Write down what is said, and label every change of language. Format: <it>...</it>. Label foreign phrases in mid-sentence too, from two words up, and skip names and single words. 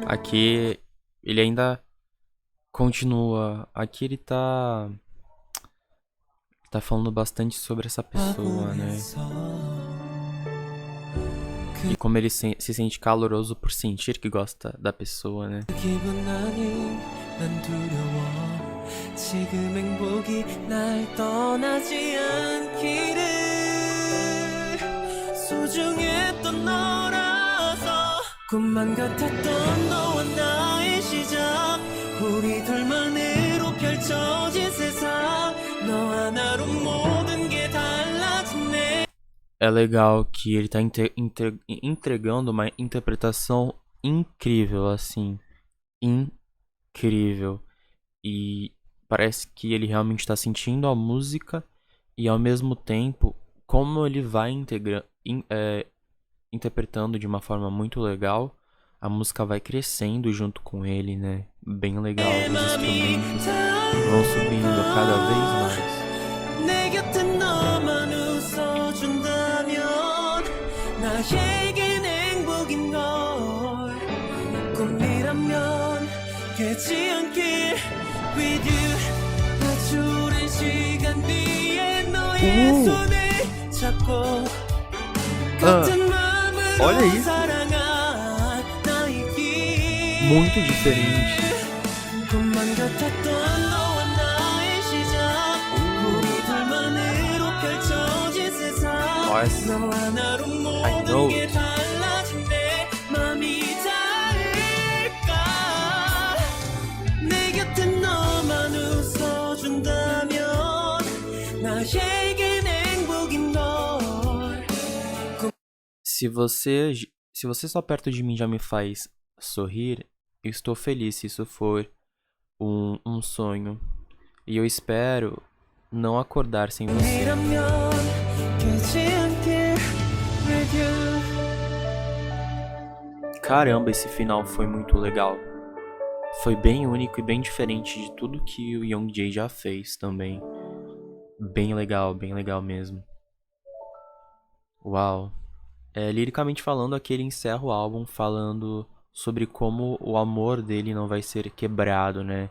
<pt>Aqui ele ainda continua. Aqui ele tá falando bastante sobre essa pessoa, né? E como ele se sente caloroso por sentir que gosta da pessoa, né?</pt> <ko>기분 아닌 난 두려워 지금 행복이 날 떠나지 않기를 소중했던 너라서 꿈만 같았던 너와 나의 시작 우리 둘만으로 펼쳐진 세상 너 하나로 모든 게 달라졌네</ko> <pt>É legal que ele tá entregando uma interpretação incrível, assim. Incrível. E parece que ele realmente tá sentindo a música e ao mesmo tempo, como ele vai interpretando de uma forma muito legal, a música vai crescendo junto com ele, né? Bem legal. Os instrumentos vão subindo cada vez mais.</pt> <ko>내 곁엔 너만 웃어준다면 나에겐 행복인 걸 꿈이라면 깨지 않길</ko> <en>with you</en> <ko>아주 오랜 시간 뒤에 너의 손을 잡고 같은 마음으로</ko> <pt>olha isso.</pt> <ko>사랑한 나의 길</ko> <pt>Muito diferente.</pt> <ko>꿈만 같았던 너와 나의 시작 우리 둘만으로 펼쳐진 세상</ko> <pt>Nossa.</pt> <ko>너 하나로</ko> <en>I know.</en> <ko>모든 게 달라진 내 맘이 닿을까 내 곁엔 너만 웃어준다면 나에겐 행복인 걸</ko> <pt>Se você só perto de mim já me faz sorrir, eu estou feliz se isso for um sonho. E eu espero não acordar sem você.</pt> <ko>꿈이라면 깨지 않길</ko> <en>with you</en> <pt>Caramba, esse final foi muito legal. Foi bem único e bem diferente de tudo que o Young Jay já fez também. Bem legal mesmo. Uau. Liricamente falando, aqui ele encerra o álbum falando sobre como o amor dele não vai ser quebrado, né?</pt>